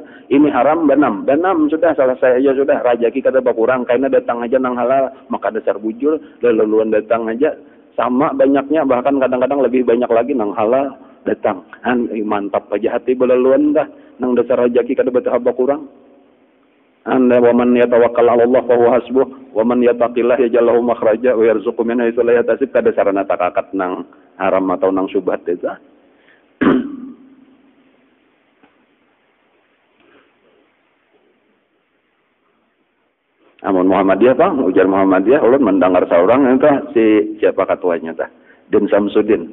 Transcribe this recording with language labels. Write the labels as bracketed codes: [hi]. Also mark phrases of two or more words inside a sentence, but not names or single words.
[bjn] Ini haram banam sudah selesai aja sudah, rajaki kada berkurang karena datang aja nang halal, maka dasar bujur, leluan datang aja sama banyaknya bahkan kadang-kadang lebih banyak lagi nang halal datang. Mantap aja hati beleluan dah, nang dasar rajaki kada betah berkurang. [ar] Anda ومن يتوكل على الله فهو حسبه ومن يتق الله يجعل له مخرجا ويرزقه من حيث لا يحتسب [bjn] kada sarana takakat nang haram atau nang syubhat itu. Amun Muhammadiyah Bang, ujar Muhammadiyah ulun mendengar seorang entah si siapa ketuanya tah Din Samsudin.